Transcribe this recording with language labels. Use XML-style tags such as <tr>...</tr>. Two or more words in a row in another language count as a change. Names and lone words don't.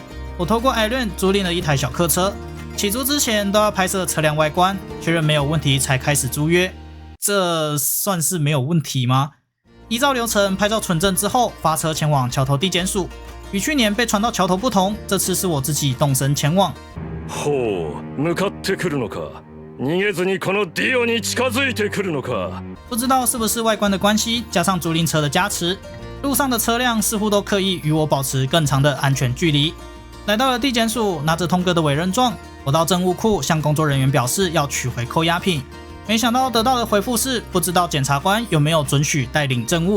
<zh>我透过 Iron 租赁了一台小客车，起租之前都要拍摄车辆外观，确认没有问题才开始租约。这算是没有问题吗？依照流程拍照存证之后，发车前往橋頭地检署。与去年被传到桥头不同，这次是我自己动身前往。</zh> <ja>ほう、向かってくるのか。逃げずにこのディオに近づいてくるのか。</ja> <zh>不知道是不是外观的关系，加上租赁车的加持，路上的车辆似乎都刻意与我保持更长的安全距离。来到了地检署，拿着通哥的委任状，我到政务库向工作人员表示要取回扣押品。没想到得到的回复是，不知道检察官有没有准许带领证物。</zh>